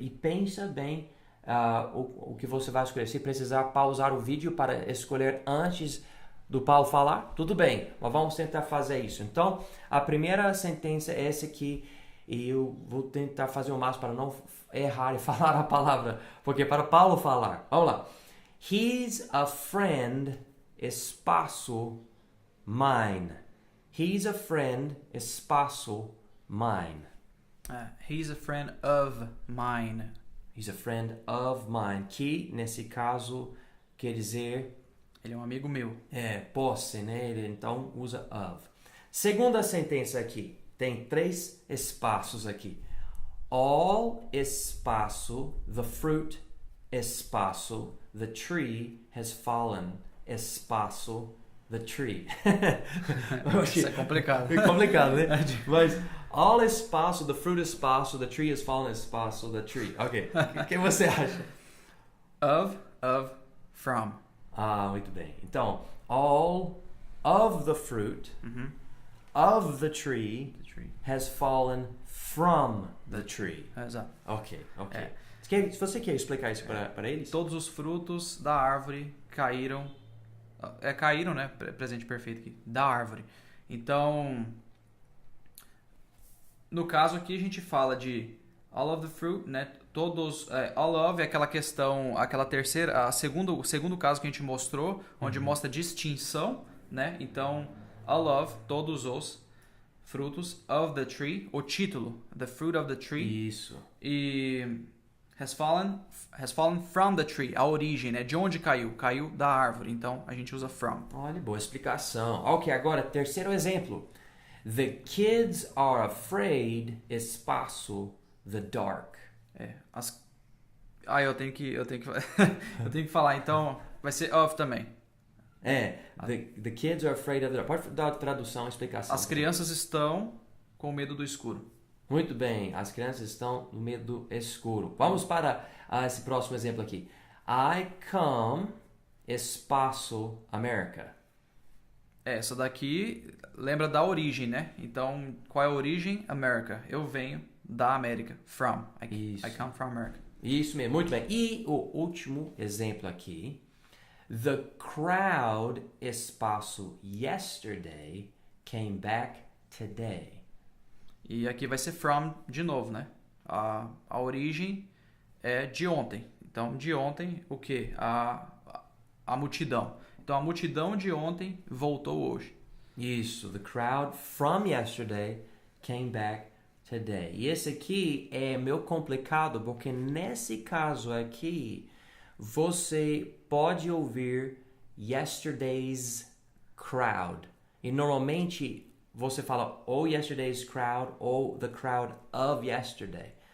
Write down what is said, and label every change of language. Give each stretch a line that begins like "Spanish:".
Portuguese: E pensa bem o que você vai escolher. Se precisar pausar o vídeo para escolher antes do Paulo falar, tudo bem, mas vamos tentar fazer isso. Então, a primeira sentença é essa aqui, e eu vou tentar fazer o máximo para não errar e falar a palavra, porque para Paulo falar. Vamos lá.
English: He's a friend, espaço, mine. He's a friend, espaço, mine. He's a friend of mine. He's a friend of mine,
Portuguese: que nesse caso quer dizer... Ele é um amigo meu. Posse, né? Ele então usa of. Segunda sentença aqui. Tem 3 espaços aqui.
English: All, espaço, the fruit, espaço, the tree has fallen, espaço, the tree.
Portuguese: Isso é complicado. É complicado, né?
English: Mas all, espaço, the fruit, espaço, the tree has fallen, espaço, the tree. Ok.
Portuguese: O que você acha?
English: Of, from.
Portuguese: Ah, muito bem.
English: Então, all of the fruit of the tree The tree. has fallen from the tree.
Portuguese: Exato. Ok. É. Se você quer explicar isso para eles? Todos os frutos da árvore caíram. Caíram, né? Presente perfeito aqui. Da árvore. Então, no caso aqui a gente fala de
English: all of the fruit,
Portuguese: né? Todos, all of é aquela questão, aquela terceira, o segundo caso que a gente mostrou, onde mostra distinção, né? Então, all of, todos os frutos of the tree, o título,
English: the fruit of the tree.
Portuguese: Isso. E
English: has fallen from the tree,
Portuguese: a origem, né? De onde caiu? Caiu da árvore. Então a gente usa from. Olha, boa explicação. Ok, agora, terceiro exemplo.
English: The kids are afraid, espaço, the dark.
Portuguese: Eu tenho que eu tenho que falar, então vai ser of também.
English: The kids are afraid of the dark.
Portuguese: Pode dar tradução, explicação. As crianças estão com medo do escuro. Muito bem, as crianças estão no medo escuro. Vamos para esse próximo exemplo aqui.
English: I come, espaço, America.
Portuguese: Essa daqui lembra da origem, né? Então, qual é a origem? America. Eu venho da América. From.
English: I come from America.
Portuguese: Isso mesmo, muito bem. E o último exemplo aqui.
English: The crowd, espaço, yesterday, came back today.
Portuguese: E aqui vai ser from de novo, né? A origem é de ontem. Então, de ontem, o quê? A multidão. Então, a multidão de ontem voltou hoje. Isso.
English: The crowd from yesterday came back today.
Portuguese: E esse aqui é meio complicado, porque nesse caso aqui, você pode ouvir
English: yesterday's crowd.
Portuguese: E normalmente você fala ou
English: yesterday's crowd
Portuguese: ou
English: the crowd of yesterday.